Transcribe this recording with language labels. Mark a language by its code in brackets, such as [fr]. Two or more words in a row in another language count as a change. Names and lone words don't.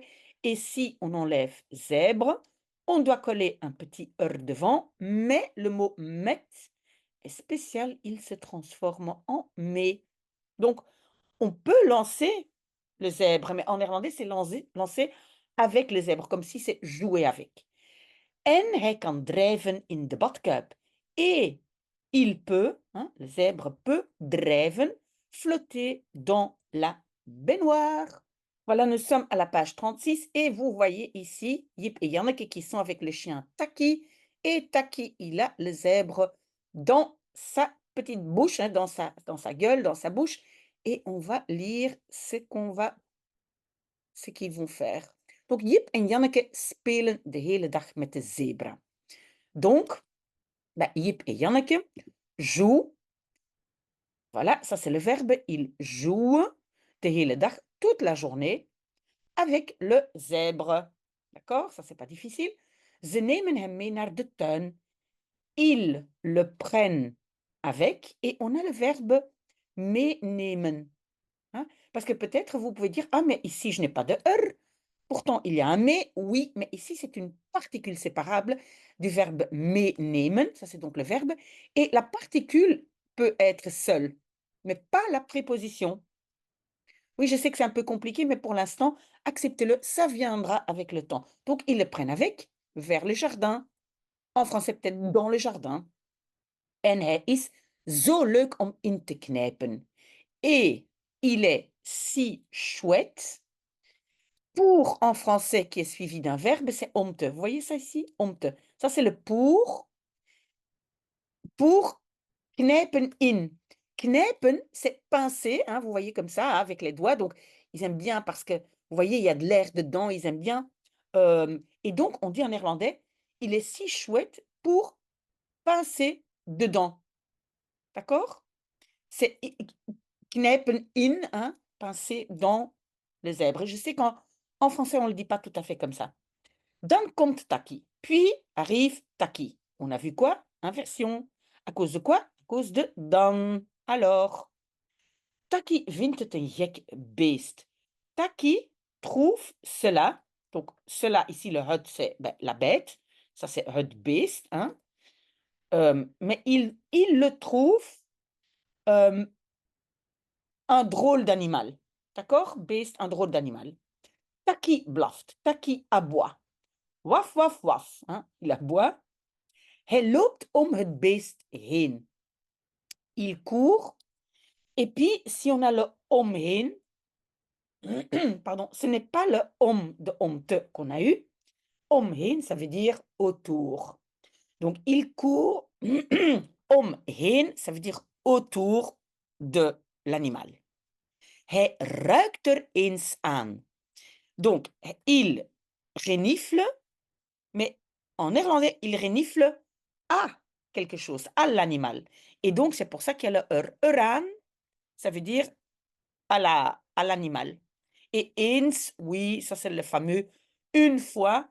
[fr] Et si on enlève zèbre, on doit coller un petit devant, mais le mot met est spécial, il se transforme en mais. Donc, on peut lancer le zèbre, mais en néerlandais, c'est lancer avec le zèbre, comme si c'est jouer avec. [nl] En hij kan drijven in de badkuip. [fr] Et il peut, hein, le zèbre peut drijven, flotter dans la baignoire. Voilà, nous sommes à la page 36 et vous voyez ici Jip et Janneke qui sont avec le chien Taki. Et Taki, il a le zèbre dans sa petite bouche, hein, dans sa gueule, dans sa bouche. Et on va lire ce qu'ils vont faire. Donc, [nl] Jip en Janneke spelen de hele dag met de zebra. [fr] Donc, bah, Jip et Janneke jouent. Voilà, ça c'est le verbe. Ils jouent [nl] de hele dag [fr] toute la journée avec le zèbre. D'accord? Ça, c'est pas difficile. [nl] Ze nemen hem mee naar de tuin. [fr] Ils le prennent avec et on a le verbe meenemen. Hein? Parce que peut-être vous pouvez dire, ah, mais ici, je n'ai pas de er. Pourtant, il y a un mais, oui, mais ici, c'est une particule séparable du verbe meenemen, ça c'est donc le verbe, et la particule peut être seule, mais pas la préposition. Oui, je sais que c'est un peu compliqué, mais pour l'instant, acceptez-le, ça viendra avec le temps. Donc, ils le prennent avec, vers le jardin. En français, peut-être dans le jardin. [nl] En hij is zo leuk om in te knijpen. [fr] Et il est si chouette. Pour en français qui est suivi d'un verbe, c'est [nl] om te. [fr] Vous voyez ça ici? [nl] Om te. [fr] Ça, c'est le pour [nl] knijpen in. [fr] Knijpen, c'est pincer, hein, vous voyez comme ça, avec les doigts. Donc, ils aiment bien parce que, vous voyez, il y a de l'air dedans, ils aiment bien. Et donc, on dit en néerlandais, il est si chouette pour pincer dedans. D'accord? C'est [nl] knijpen in, [fr] hein, pincer dans le zèbre. Je sais qu'en français, on ne le dit pas tout à fait comme ça. [nl] Dan komt Taki. [fr] Puis arrive Taki. On a vu quoi? Inversion. À cause de quoi? À cause de dan. Alors, [nl] Taki vindt het een gek beest. [fr] Taki trouve cela. Donc, cela ici, le het, c'est ben, la bête. Ça, c'est het beest. Hein? Mais il le trouve un drôle d'animal. D'accord? Beest, un drôle d'animal. Taki blaft. Taki aboie. Waf, waf, waf. Hein? Il aboie. [nl] Hij loopt om het beest heen. [fr] Il court. Et puis, si on a le omheen, pardon, ce n'est pas le om de omte qu'on a eu. Omheen, ça veut dire autour. Donc, il court omheen, ça veut dire autour de l'animal. [nl] Hij ruikt er eens aan. [fr] Donc, il renifle, mais en néerlandais, il renifle à quelque chose, à l'animal. Et donc, c'est pour ça qu'il y a le eraan, ça veut dire à l'animal. Et eens, oui, ça c'est le fameux une fois.